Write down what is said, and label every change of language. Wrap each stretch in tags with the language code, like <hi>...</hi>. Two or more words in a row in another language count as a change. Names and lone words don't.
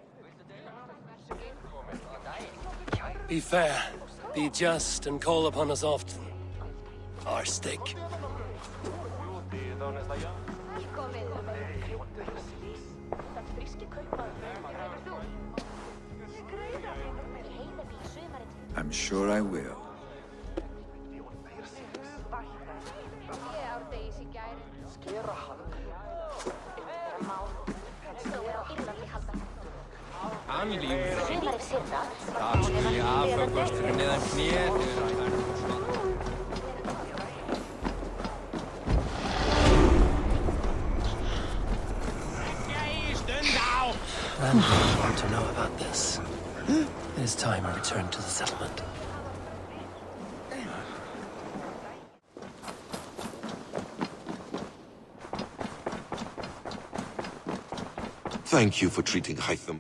<en>Be fair, be just, and call upon us often. Our stick. I'm sure I will.</en> <is>Hann lífur. Það skilji afhöggvast fyrir neðan kné</is> <en>And I want to know about this. It is time I return to the settlement. Thank you for treating Hytham.</en>